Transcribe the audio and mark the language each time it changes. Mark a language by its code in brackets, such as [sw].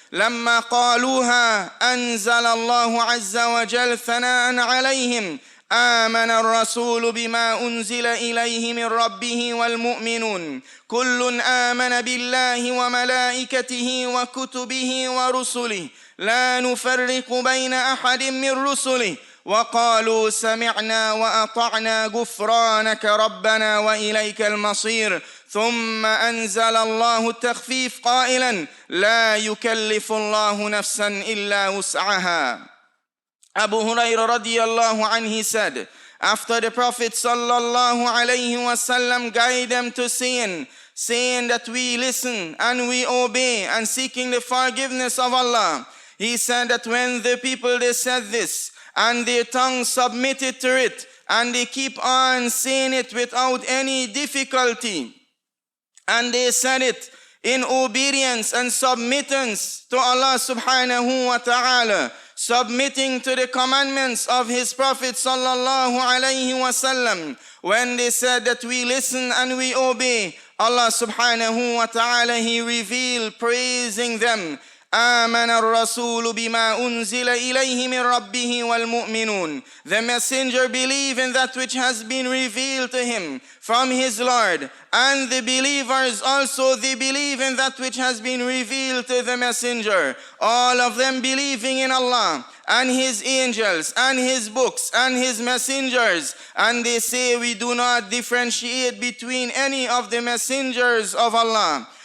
[ar] لما قالوها أنزل الله عز وجل ثناء عليهم: آمن الرسول بما أنزل إليه من ربه والمؤمنون كل آمن بالله وملائكته وكتبه ورسله لا نفرق بين أحد من رسله وقالوا سمعنا وأطعنا غفرانك ربنا وإليك المصير. ثم أنزل الله التخفيف قائلا: لا يكلف الله نفسا إلا وسعها. [en] Abu Hurairah radiyallahu anhu, he said, after the Prophet sallallahu alayhi wasallam guided them to saying that we listen and we obey and seeking the forgiveness of Allah, he said that when the people, they said this and their tongue submitted to it and they keep on saying it without any difficulty, and they said it in obedience and submittance to Allah subhanahu wa ta'ala, submitting to the commandments of his Prophet sallallahu alayhi wasallam, when they said that we listen and we obey, Allah subhanahu wa ta'ala, he revealed praising them. [ar] آمن الرسول بما أنزل إليه من ربه والمؤمنون. [en] The messenger believed in that which has been revealed to him from his Lord, and the believers also, they believe in that which has been revealed to the messenger. All of them believing in Allah and his angels and his books and his messengers, and they say we do not differentiate between any of the messengers of Allah.